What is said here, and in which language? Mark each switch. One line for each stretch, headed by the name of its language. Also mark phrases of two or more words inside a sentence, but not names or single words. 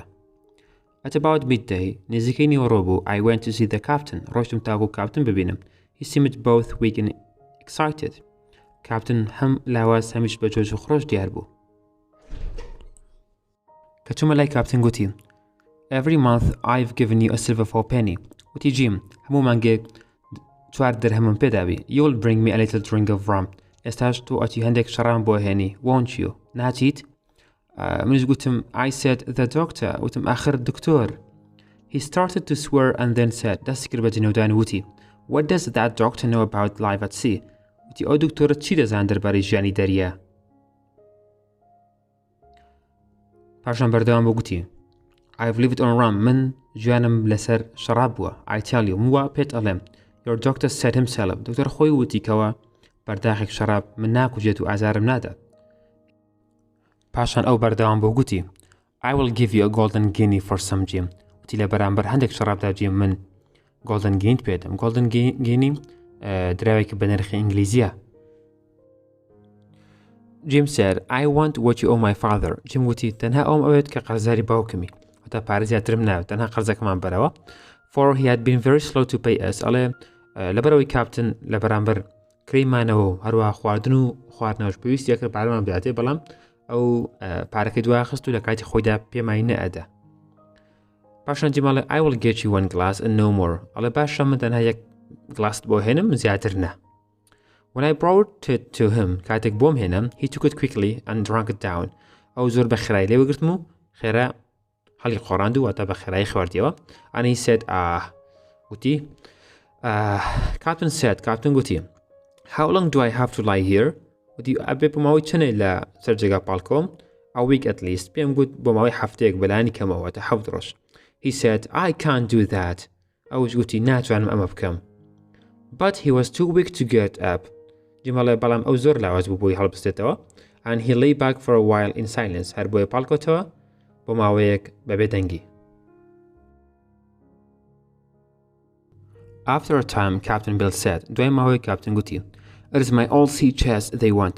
English: At about midday,
Central Kurdish: نزیکەی نیوەڕۆ بوو,
English: I went to see the captain.
Central Kurdish: ڕۆیشتم تاکو کاپتن ببینم.
English: He seemed both weak and excited.
Central Kurdish: کاپتن هەم لاواز هەمیش بە جۆش و خڕۆش دیار بوو. کە چوومە لای کاپتن گوتی
English: Every month I've given you a silver for penny.
Central Kurdish: وتی جیم هەموو مانگێک 4 دەرهەمم پێداوی.
English: You will bring me a little drink of rum.
Central Kurdish: ئێستاش تۆ ئەتی هەندێک شەڕام بۆ هێنی.
English: Won't you?
Central Kurdish: ناچیت؟ منیش گوتم
English: I said the doctor.
Central Kurdish: وتم آخر دکتۆر.
English: He started to swear and then said
Central Kurdish: دەستی کرد بە جنێودان وتی
English: What does that doctor know about life at sea?
Central Kurdish: وتی ئەو دکتۆرە چی دەزان دەربارەی ژیانی دەریا؟ پاشان بەردەوام بۆ گوتی
English: I've lived on rum.
Central Kurdish: من ژیانم لەسەر شەراب بووە.
English: I tell you
Central Kurdish: موا پێت ئەڵێم
English: Your doctor said himself.
Central Kurdish: دکتۆر خۆی وتی کەوە بەرداخێک شەراب من ناکوژێت و ئازارم نادات. پاشان ئەو بەردەوام بۆ گوتی
English: I will give you a golden guinea for some Jim.
Central Kurdish: وتی لە بەرامبەر هەندێک شەرابدا جیم من
English: golden guinea
Central Kurdish: پێدەم.
English: golden guinea
Central Kurdish: دراوێکی بە نرخی ئینگلیزیە.
English: Jim said I want what you owe my father.
Central Kurdish: Jim وتی تەنها ئەوم ئەوێت کە قەرزاری باوکمی واتە پارە زیاترم ناوێت تەنها قەرزەکەمان بەرەوە.
English: For he had been very slow to pay us.
Central Kurdish: ئەڵێ لەبەرەوەی کاپتن لە بەرامبەر کڕیمانەوە و هەروە خواردن و خواردنەوەش پێویستی یەکرد پارەمان بداتێ بەڵام ئەو پارەکەی دواخست و لە کاتی خۆیدا پێمای نەئەدا. پاشان جیماڵێ
English: I will get you one glass and no more.
Central Kurdish: ئەڵێ باشە من تەنها یەک گلاست بۆ هێنم زیاتر نە.
English: When I brought it to him
Central Kurdish: کاتێک بۆم هێنم
English: he took it quickly and drank it down.
Central Kurdish: ئەو زۆر بە خێرایی لێوەگرتم و خێرا هەڵی خۆڕاند و واتە بە خێرایی خواردیەوە.
English: And he said وتی Captain said
Central Kurdish: کاپتن گوتی
English: How long do I have to lie here?
Central Kurdish: وتی ئەبێ بۆ ماوەی چەنێ لە سەر جێگا پاڵکۆم؟
English: A week at least.
Central Kurdish: پێم گوت بۆ ماوەی هەفتەیەک بەلایانی کەمەوە واتە 7 ڕۆژ.
English: He said I can't do that.
Central Kurdish: ئەوش گوتی ناتوانم ئەمە بکەم.
English: But he was too weak to get up.
Central Kurdish: جیماڵێ بەڵام ئەو زۆر لاواز بوو بۆی هەڵبستێتەوە.
English: And he lay back for a while in silence.
Central Kurdish: هەر بۆیە پاڵکۆتەوە بۆ ماوەیەک بەبێ دەنگی.
English: After a time, Captain Bill said,
Central Kurdish: دوای ماوەیەک کاپتن گوتی
English: It is my old sea chest they want.